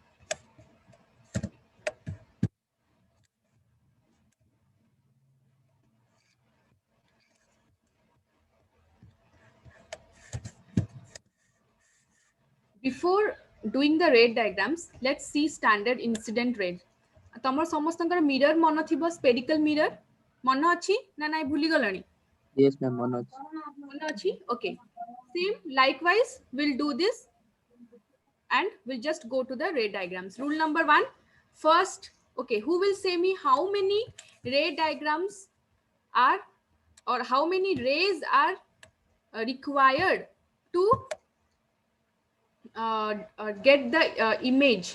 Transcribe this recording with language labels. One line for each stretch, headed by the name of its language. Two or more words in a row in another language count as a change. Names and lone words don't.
English: Before doing the ray diagrams, let's see standard incident ray.
Odia: ତମର ସମସ୍ତଙ୍କର ମିରର ମନ ଥିବ,
English: spherical mirror
Odia: ମନ ଅଛି ନା ନାଇଁ, ଭୁଲି ଗଲଣି?
English: Yes, ma'am, Manoj.
Odia: ମନ ଅଛି?
English: Okay. Same, likewise, we'll do this and we'll just go to the ray diagrams. Rule number 1. First, okay, who will say me how many ray diagrams are, or how many rays are required to get the image?